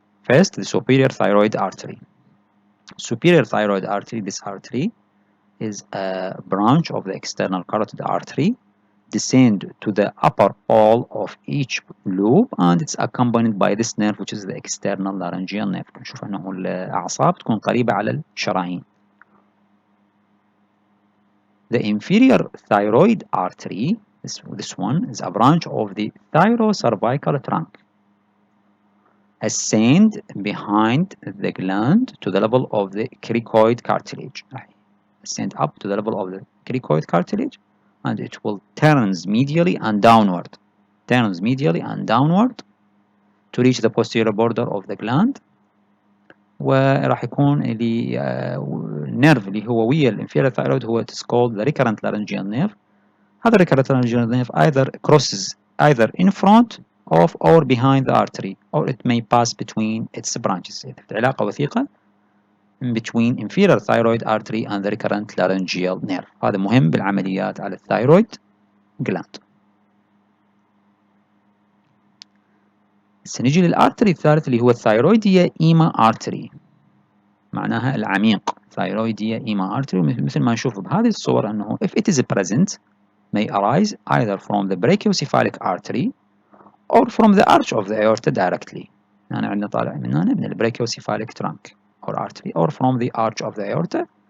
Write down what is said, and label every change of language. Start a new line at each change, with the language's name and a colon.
English: First, the superior thyroid artery. Superior thyroid artery, this artery is a branch of the external carotid artery, descend to the upper wall of each lobe, and it's accompanied by this nerve which is the external laryngeal nerve.
Arabic: نشوف أنه الأعصاب تكون قريبة على الشرايين.
English: The inferior thyroid artery, this one is a branch of the thyrocervical trunk. Ascend behind the gland to the level of the cricoid cartilage. Ascend up to the level of the cricoid cartilage, and it will turns medially and downward. Turns medially and downward to reach the posterior border of the gland.
Arabic: وراح يكون اللي النيرف اللي هو ويا الانفيريور ثايرويد هو
English: it is called the recurrent laryngeal nerve. هذا recurrent laryngeal nerve either crosses either in front of or behind the artery, or it may pass between its branches.
Arabic: علاقة وثيقة
English: between inferior thyroid artery and the recurrent laryngeal nerve.
Arabic: هذا مهم بالعمليات على الثايرويد gland. سنجي للارتري الثالث اللي هو الثايرويديا artery. معناها العميق. thyroidea artery. مثل ما نشوف بهذه الصور أنه
English: if it is present may arise either from the brachiocephalic artery or from the arch of the aorta directly.
Arabic: يعني عندنا طالع من هنا من brachiocephalic trunk or artery
English: or from the arch of the aorta.